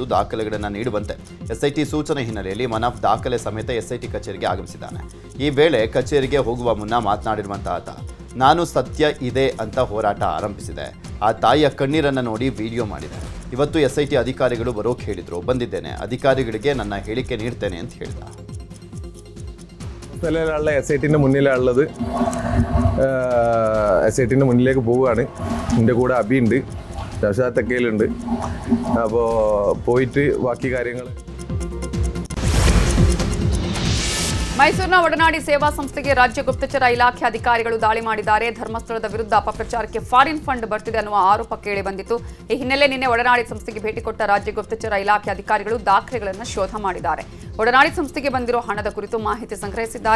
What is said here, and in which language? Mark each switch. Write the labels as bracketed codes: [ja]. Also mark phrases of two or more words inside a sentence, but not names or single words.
[kn] ದಾಖಲೆಗಳನ್ನು ನೀಡುವಂತೆ ಎಸ್ಐಟಿ ಸೂಚನೆ ಹಿನ್ನೆಲೆಯಲ್ಲಿ ಮನಫ್ ದಾಖಲೆ ಸಮೇತ ಎಸ್ಐಟಿ ಕಚೇರಿಗೆ ಆಗಮಿಸಿದ್ದಾನೆ. ಈ ವೇಳೆ ಕಚೇರಿಗೆ ಹೋಗುವ ಮುನ್ನ ಮಾತನಾಡಿರುವಂಥ ಆತ, ನಾನು ಸತ್ಯ ಇದೆ ಅಂತ ಹೋರಾಟ ಆರಂಭಿಸಿದೆ. ಆ ತಾಯಿಯ ಕಣ್ಣೀರನ್ನು ನೋಡಿ ವಿಡಿಯೋ ಮಾಡಿದೆ. ಇವತ್ತು ಎಸ್ಐಟಿ ಅಧಿಕಾರಿಗಳು ಬರೋಕೆ ಹೇಳಿದರು, ಬಂದಿದ್ದೇನೆ, അധികാരിಗಳಿಗೆ ನನ್ನ ಹೇಳಿಕೆ ನೀಡ್ತೇನೆ ಅಂತ ಹೇಳಿದ. [ml] സ്ഥലമുള്ള SITൻ്റെ മുന്നിലുള്ളത് SITൻ്റെ മുന്നിലേക്ക് പോവുകയാണ്. എൻ്റെ കൂടെ അബിയുണ്ട്, ശശാത്തക്കയിലുണ്ട്. അപ്പോൾ പോയിട്ട് ബാക്കി കാര്യങ്ങൾ [kn] ಮೈಸೂರಿನ ಒಡನಾಡಿ ಸೇವಾ ಸಂಸ್ಥೆಗೆ ರಾಜ್ಯ ಗುಪ್ತಚರ ಇಲಾಖೆ ಅಧಿಕಾರಿಗಳು ದಾಳಿ ಮಾಡಿದ್ದಾರೆ. ಧರ್ಮಸ್ಥಳದ ವಿರುದ್ಧ ಅಪಪ್ರಚಾರಕ್ಕೆ [en] foreign fund [kn] ಬರ್ತಿದೆ ಅನ್ನುವ ಆರೋಪ ಕೇಳಿ ಬಂದಿತ್ತು. ಈ ಹಿನ್ನೆಲೆ ನಿನ್ನೆ ಒಡನಾಡಿ ಸಂಸ್ಥೆಗೆ ಭೇಟಿ ಕೊಟ್ಟ ರಾಜ್ಯ ಗುಪ್ತಚರ ಇಲಾಖೆ ಅಧಿಕಾರಿಗಳು ದಾಖಲೆಗಳನ್ನು ಶೋಧ ಮಾಡಿದ್ದಾರೆ. ಒಡನಾಡಿ ಸಂಸ್ಥೆಗೆ ಬಂದಿರೋ ಹಣದ ಕುರಿತು ಮಾಹಿತಿ ಸಂಗ್ರಹಿಸಿದ್ದಾರೆ.